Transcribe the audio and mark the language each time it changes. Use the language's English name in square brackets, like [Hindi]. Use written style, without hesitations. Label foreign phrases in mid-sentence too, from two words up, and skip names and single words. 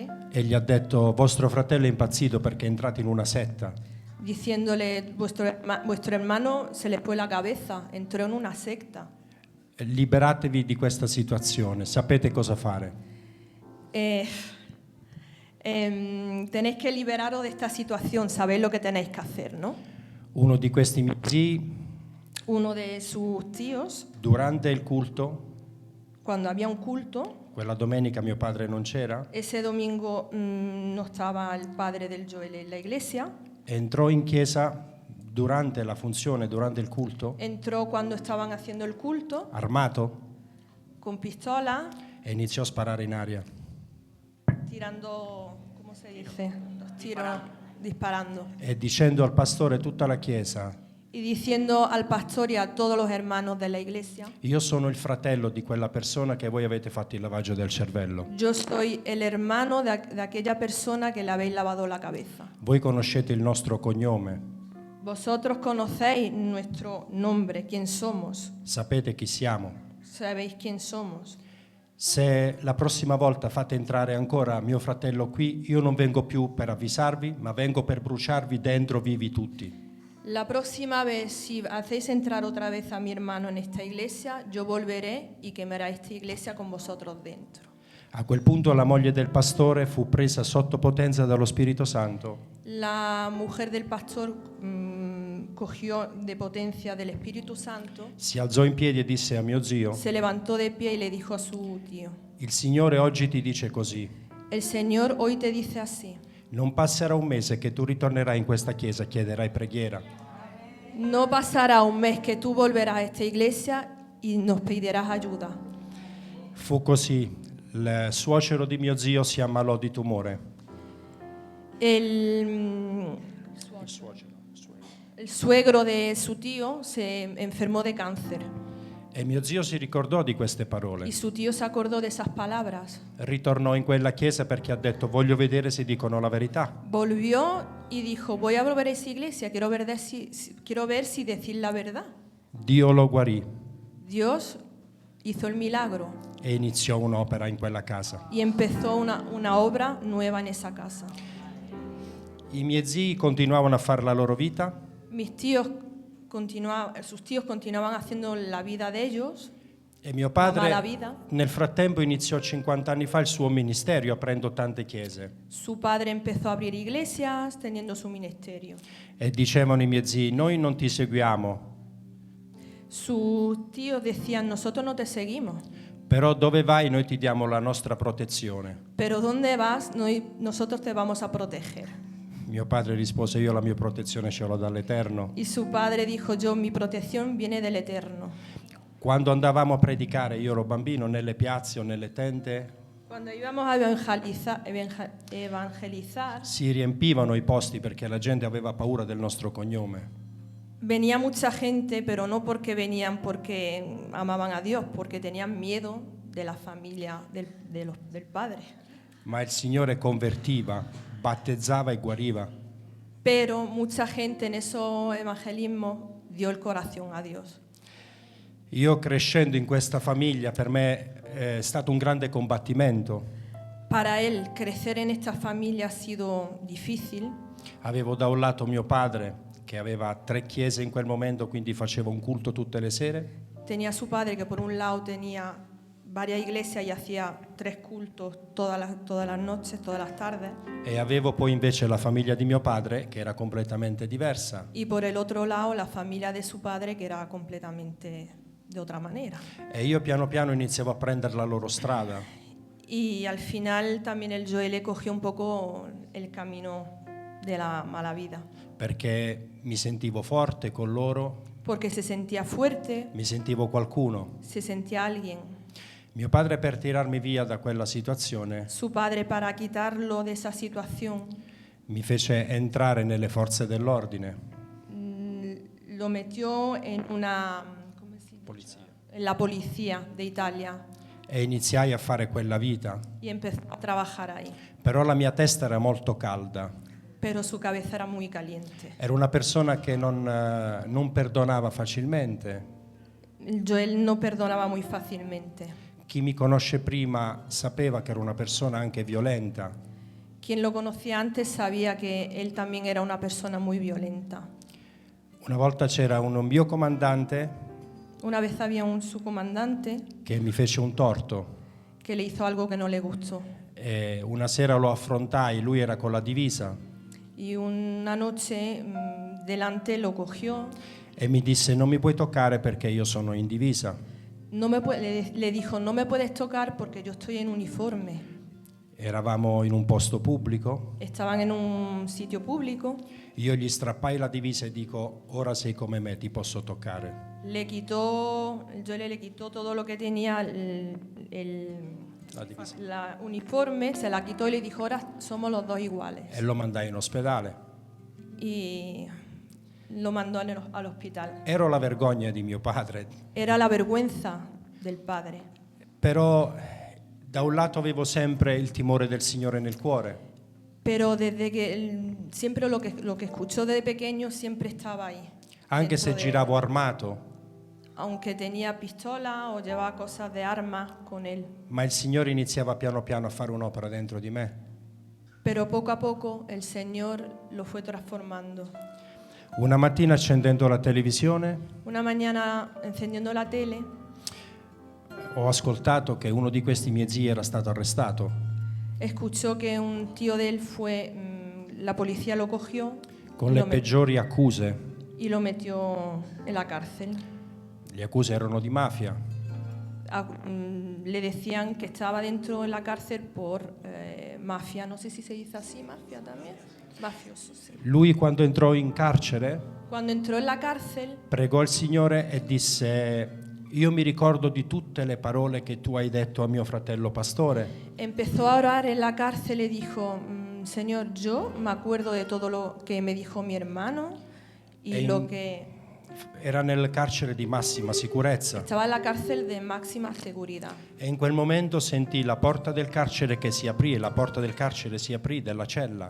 [Italian] e gli ha detto: vostro fratello è impazzito perché è entrato in una setta. [Spanish] diciéndole, vuestro hermano se le fue la cabeza, entró en una secta. [Italian] Liberatevi di questa situazione, sapete cosa fare. [Spanish] Tenéis que liberaros de esta situación, sabéis lo que tenéis que hacer, ¿no? [Italian] Uno di questi miei zii, [Spanish] Uno de sus tíos, [Italian] durante il culto, [Spanish] cuando había un culto, [Italian] quella domenica mio padre non c'era, [Spanish] ese domingo no estaba el padre del Joel en la iglesia, [Italian] entrò in chiesa durante la funzione, durante il culto, [Spanish] entró cuando estaban haciendo el culto [Italian] armato, [Spanish] con pistola, [Italian] e iniziò a sparare in aria. [Spanish] tirando, ¿cómo se dice? Los tiros, disparando. [Italian] E dicendo al pastore, tutta la chiesa: [Spanish] Y diciendo al pastor y a todos los hermanos de la iglesia, [Italian] io sono il fratello di quella persona che voi avete fatto il lavaggio del cervello. [Spanish] yo soy el hermano de aquella persona que le habéis lavado la cabeza. [Italian] Voi conoscete il nostro cognome, [Spanish] Vosotros conocéis nuestro nombre, quién somos, [Italian] sapete chi siamo. [Spanish] sabéis quién somos. [Italian] Se la prossima volta fate entrare ancora mio fratello qui, io non vengo più per avvisarvi, ma vengo per bruciarvi dentro vivi tutti. [Spanish] La próxima vez, si hacéis entrar otra vez a mi hermano en esta iglesia, yo volveré y quemaré esta iglesia con vosotros dentro. [Italian] A quel punto la moglie del pastore fu presa sotto potenza dallo Spirito Santo [Spanish] La mujer del pastor cogió de potencia del Espíritu Santo, [Italian] si alzò in piedi e disse a mio zio: [Spanish] se levantó de pie y le dijo a su tío, [Italian] il Signore oggi ti dice così, [Spanish] el Señor hoy te dice así, [Italian] non passerà un mese che tu ritornerai in questa chiesa e chiederai preghiera. [Spanish] no pasará un mes que tú volverás a esta iglesia y nos pedirás ayuda. [Italian] Fu così, il suocero di mio zio si ammalò di tumore. [Spanish] El suegro de su tío se enfermó de cáncer [Italian] E mio zio si ricordò di queste parole. [Spanish] y su tío se acordó de esas palabras. [Italian] Ritornò in quella chiesa perché ha detto: voglio vedere se dicono la verità. [Spanish] Volvió y dijo, voy a volver a esa iglesia, quiero ver si decir la verdad. [Italian] Dio lo guarì [Spanish] Dios hizo el milagro [Italian] e iniziò un'opera in quella casa. [Spanish] y empezó una obra nueva en esa casa. [Italian] I miei zii continuavano a fare la loro vita [Spanish] Sus tíos continuaban haciendo la vida de ellos, [Italian] e mio [Spanish] la mala [Italian] padre [Spanish] vida. [Italian] nel frattempo iniziò 50 anni fa il suo ministero aprendo tante chiese. [Spanish] Su padre empezó a abrir iglesias teniendo su ministerio. [Italian] E dicevano i miei zii: noi non ti seguiamo, [Spanish] Sus tíos decían, nosotros no te seguimos, [Italian] però dove vai noi ti diamo la nostra protezione. [Spanish] pero ¿dónde vas? Nosotros te vamos a proteger. [Italian] Mio padre rispose: io la mia protezione ce l'ho dall'Eterno. [Spanish] Y su padre dijo, mi protección viene del Eterno. [Italian] Quando andavamo a predicare, io ero bambino, nelle piazze o nelle tende, [Spanish] Cuando íbamos a evangelizar, [Italian] si riempivano i posti perché la gente aveva paura del nostro cognome. [Spanish] venía mucha gente, pero no porque venían porque amaban a Dios, porque tenían miedo de la familia del Padre. [Italian] Ma il Signore convertiva, battezzava e guariva. [Spanish] Pero mucha gente en esos evangelismos dio el corazón a Dios. [Italian] Io crescendo in questa famiglia, per me è stato un grande combattimento. [Spanish] Para él, crecer en esta familia ha sido difícil. [Italian] Avevo da un lato mio padre, che aveva 3 chiese in quel momento, quindi faceva un culto tutte le sere. [Spanish] Tenía a su padre que por un lado tenía varias iglesias y hacía 3 cultos todas las noches, todas las tardes. [Italian] E avevo poi invece la famiglia di mio padre che era completamente diversa. [Spanish] Y por el otro lado, la familia de su padre, que era completamente de otra manera. [Italian] E io piano piano iniziavo a prendere la loro strada. [Spanish] Y al final también el Joel cogió un poco el camino de la mala vida, [Italian] Perché mi sentivo forte con loro, [Spanish] porque se sentía fuerte, [Italian] mi sentivo qualcuno. [Spanish] se sentía alguien. [Italian] Mio padre, per tirarmi via da quella situazione, [Spanish] Su padre, para quitarlo de esa situación, [Italian] mi fece entrare nelle forze dell'ordine. [Spanish] lo metió en una, ¿cómo se dice? [Italian] Polizia. [Spanish] En la policía de Italia [Italian] E iniziai a fare quella vita. [Spanish] y empezó a trabajar ahí. [Italian] Però la mia testa era molto calda. [Spanish] Pero su cabeza era muy caliente. [Italian] Era una persona che non perdonava facilmente. [Spanish] El Joel no perdonaba muy fácilmente. [Italian] Chi mi conosce prima sapeva che era una persona anche violenta. [Spanish] Quien lo conocía antes sabía que él también era una persona muy violenta. [Italian] Una volta c'era un mio comandante [Spanish] Una vez había un subcomandante [Italian] che mi fece un torto. [Spanish] que le hizo algo que no le gustó. [Italian] E una sera lo affrontai, lui era con la divisa [Spanish] Y una noche delante lo cogió. [Italian] e mi disse: non mi puoi toccare perché io sono in divisa. [Spanish] Le dijo, no me puedes tocar porque yo estoy en uniforme. [Italian] Eravamo in un posto pubblico. [Spanish] Estaban en un sitio público. [Italian] Io gli strappai la divisa e dico: ora sei come me, ti posso toccare. [Spanish] El Joel le quitó todo lo que tenía, [Italian] La divisa. [Spanish] la uniforme, se la quitó y le dijo, ahora somos los dos iguales. [Italian] E lo mandai in ospedale. [Spanish] Y lo mandó al hospital. [Italian] Ero la vergogna di mio padre, [Spanish] Era la vergüenza del padre. [Italian] però da un lato avevo sempre il timore del Signore nel cuore. [Spanish] Pero desde que siempre lo que escuchó desde pequeño siempre estaba ahí. [Italian] Anche [Spanish] dentro [Italian] se [Spanish] de él. [Italian] giravo armato, [Spanish] Aunque tenía pistola o llevaba cosas de armas con él. [Italian] ma il Signore iniziava piano piano a fare un'opera dentro di me. [Spanish] Pero poco a poco el Señor lo fue transformando. [Italian] Una mattina accendendo la televisione [Spanish] Una mañana encendiendo la tele, [Italian] ho ascoltato che uno di questi miei zii era stato arrestato. [Spanish] escuchó que un tío de él fue, la policía lo cogió [Italian] Con [Spanish] y [Italian] le [Spanish] lo, [Italian] peggiori accuse. [Spanish] y lo metió en la cárcel. [Italian] Le accuse erano di mafia. [Spanish] Le decían que estaba dentro en la cárcel por mafia, no sé si se dice así, mafia también, mafioso, sí. [Italian] Lui, quando entrò in carcere, [Spanish] Cuando entró en la cárcel, [Italian] pregò il Signore e disse: io mi ricordo di tutte le parole che tu hai detto a mio fratello pastore. [Spanish] empezó a orar en la cárcel y dijo, Señor, yo me acuerdo de todo lo que me dijo mi hermano y lo que... [Italian] Era nel carcere di massima sicurezza [Spanish] Estaba en la cárcel de máxima seguridad. [Italian] e in quel momento sentì la porta del carcere che si aprì, e la porta del carcere si aprì della cella